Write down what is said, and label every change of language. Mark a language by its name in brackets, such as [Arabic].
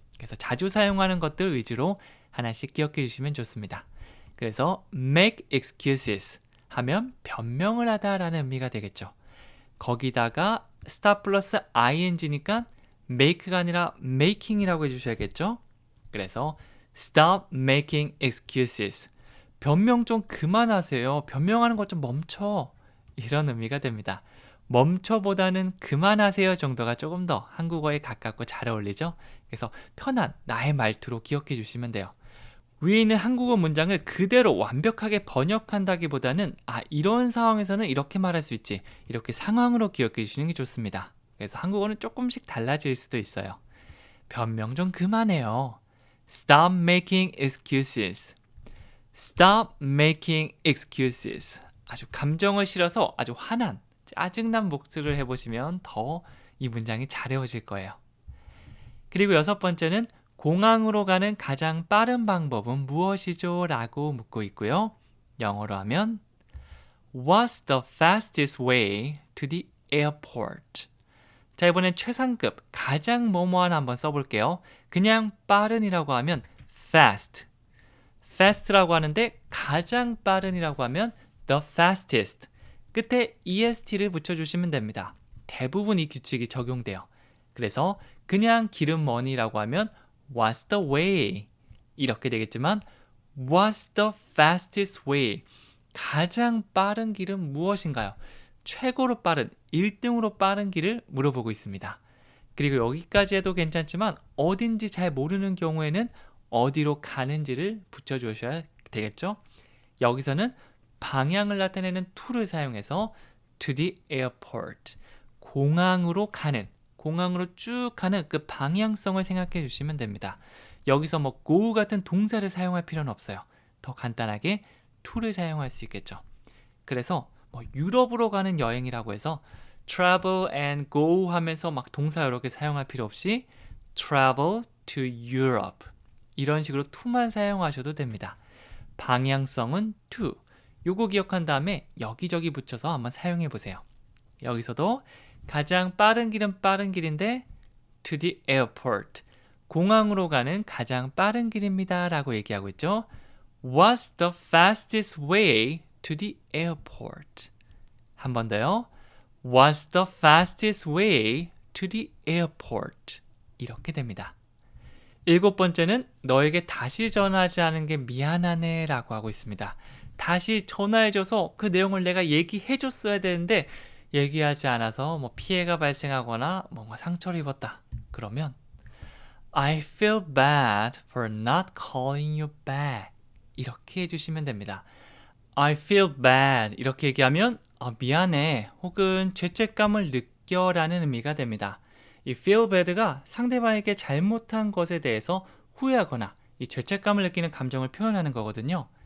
[Korean] 그래서 자주 사용하는 것들 위주로 하나씩 기억해 주시면 좋습니다. 그래서 make excuses 하면 변명을 하다라는 의미가 되겠죠. 거기다가 stop 플러스 ing니까 make가 아니라 making이라고 해주셔야겠죠. 그래서 [English] stop making excuses. [Korean] 변명 좀 그만하세요. 변명하는 것 좀 멈춰. 이런 의미가 됩니다. 멈춰보다는 그만하세요 정도가 조금 더 한국어에 가깝고 잘 어울리죠. 그래서 편한 나의 말투로 기억해 주시면 돼요. 위에 있는 한국어 문장을 그대로 완벽하게 번역한다기보다는 이런 상황에서는 이렇게 말할 수 있지, 이렇게 상황으로 기억해 주시는 게 좋습니다. 그래서 한국어는 조금씩 달라질 수도 있어요. 변명 좀 그만해요. [English] Stop making excuses. Stop making excuses. [Korean] 아주 감정을 실어서 아주 화난, 짜증난 목소리를 해보시면 더 이 문장이 잘 외워질 거예요. 그리고 6번째는 공항으로 가는 가장 빠른 방법은 무엇이죠? 라고 묻고 있고요. 영어로 하면 [English] What's the fastest way to the airport? [Korean] 자, 이번엔 최상급, 가장 뭐뭐한 한번 써볼게요. 그냥 빠른이라고 하면 fast. fast라고 하는데 가장 빠른이라고 하면 the fastest. 끝에 est를 붙여주시면 됩니다. 대부분 이 규칙이 적용돼요. 그래서 그냥 길은 뭐니라고 하면 [English] What's the way? [Korean] 이렇게 되겠지만 [English] What's the fastest way? [Korean] 가장 빠른 길은 무엇인가요? 최고로 빠른, 1등으로 빠른 길을 물어보고 있습니다. 그리고 여기까지 해도 괜찮지만 어딘지 잘 모르는 경우에는 어디로 가는지를 붙여주셔야 되겠죠? 여기서는 방향을 나타내는 to를 사용해서 [English] to the airport, [Korean] 공항으로 쭉 가는 그 방향성을 생각해 주시면 됩니다. 여기서 뭐 go 같은 동사를 사용할 필요는 없어요. 더 간단하게 to를 사용할 수 있겠죠. 그래서 뭐 유럽으로 가는 여행이라고 해서 travel and go 하면서 막 동사 여러 개 사용할 필요 없이 [English] travel to Europe [Korean] 이런 식으로 to만 사용하셔도 됩니다. 방향성은 to. 요거 기억한 다음에 여기저기 붙여서 한번 사용해 보세요. 여기서도 가장 빠른 길은 빠른 길인데 [English] to the airport, [Korean] 공항으로 가는 가장 빠른 길입니다 라고 얘기하고 있죠. [English] What's the fastest way to the airport? [Korean] 한 번 더요. [English] What's the fastest way to the airport? [Korean] 이렇게 됩니다. 7번째는 너에게 다시 전화하지 않은 게 미안하네 라고 하고 있습니다. 다시 전화해줘서 그 내용을 내가 얘기해줬어야 되는데 얘기하지 않아서 뭐 피해가 발생하거나 뭔가 상처를 입었다. 그러면 [English] I feel bad for not calling you back. [Korean] 이렇게 해주시면 됩니다. [English] I feel bad [Korean] 이렇게 얘기하면 미안해 혹은 죄책감을 느껴라는 의미가 됩니다. 이 feel bad가 상대방에게 잘못한 것에 대해서 후회하거나 이 죄책감을 느끼는 감정을 표현하는 거거든요.